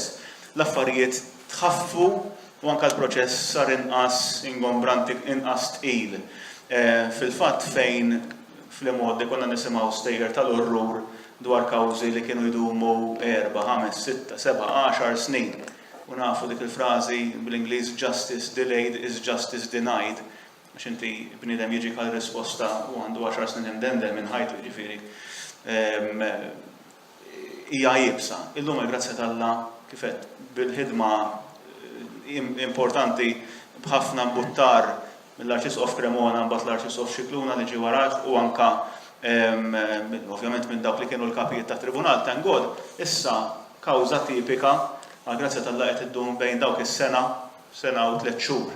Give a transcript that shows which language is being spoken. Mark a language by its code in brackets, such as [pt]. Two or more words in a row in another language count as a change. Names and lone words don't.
[mt] L-affarijiet tħaffu u anke l-proċess sar inqas ingombranti, inqas tqil. Fil-fatt fejn fl-modi konna nisimgħu stejjer tal-orrur dwar kawżi li kienu jdumu 4, 5, 6, 7, 10 snin. U nafu dik il-frażi bl-Ingliż [en] justice delayed is justice denied. [mt] Għax inti bniedem jiġi għal risposta u għandu 10 snin imdendel minn ħajtu jiġifieri. Hija jibsa. Illum il-grazzja tal-Alla kif qed bil-ħidma importanti b'ħafna mbuttar mill-Arċisqof Cremona mbagħad l-Arċisqof Xikluna li ġie warah u anke ovvjament minn dawk li kienu l-kapijiet tat-Tribunal [en] thank God, [mt] issa kawża tipika għall-grazzja tal-Alla qed iddum bejn dawk is-sena u 3 xhur.